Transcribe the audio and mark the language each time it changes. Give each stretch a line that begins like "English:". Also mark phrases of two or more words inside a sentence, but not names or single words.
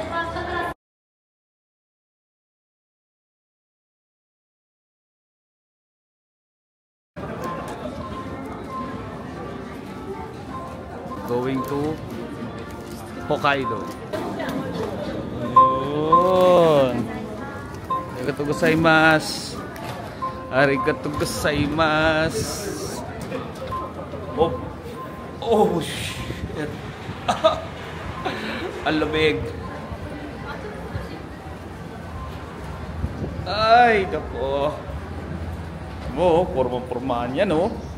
English: Going to Hokkaido.
Filipino: Yun.
Japanese: ありがとうございます。ありがとうございます.
English: Oh. Oh shit.
Filipino: Ang lamig. Ay, nako. Mo, porma-pormahan yan, oh.